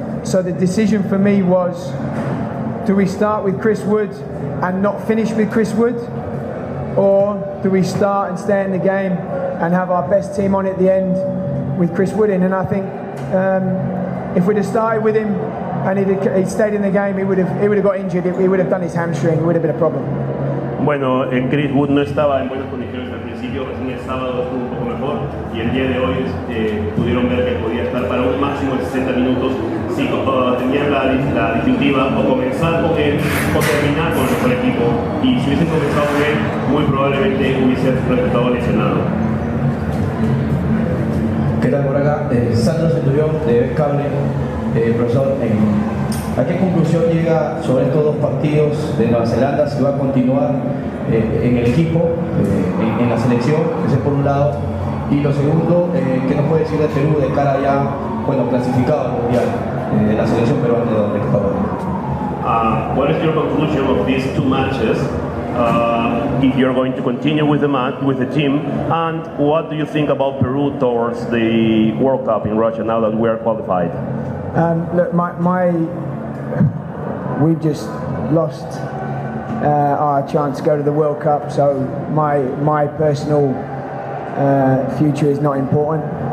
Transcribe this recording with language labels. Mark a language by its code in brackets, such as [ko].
[en] So the decision for me was, do we start with Chris Wood and not finish with Chris Wood, or do we start and stay in the game and have our best team on at the end with Chris Wood in? And I think if we'd have started with him and he'd stayed in the game, he would have got injured. He would have done his hamstring. It would have been a problem. [es] Bueno, Chris Wood no estaba en buenas condiciones al principio, recién el sábado estuvo un poco mejor y el día de hoy pudieron ver que podía estar para un máximo de 60 minutos si tenían la disyuntiva o comenzar con él o terminar con el mejor equipo, y si hubiesen comenzado con él muy probablemente hubiese resultado lesionado. ¿Qué tal por acá? Sandro Centurión de Cable, profesor, ¿a qué conclusión llega sobre estos dos partidos de Nueva Zelanda? Si va a continuar en el equipo, en la selección, ese por un lado, y lo segundo, ¿qué nos puede decir de Perú de cara ya, bueno, clasificado al mundial, de la selección peruana de Ecuador? [en] What is your conclusion of these two matches? If you're going to continue with the team, and what do you think about Peru towards the World Cup in Russia now that we are qualified? Look, we've just lost our chance to go to the World Cup, so my personal future is not important.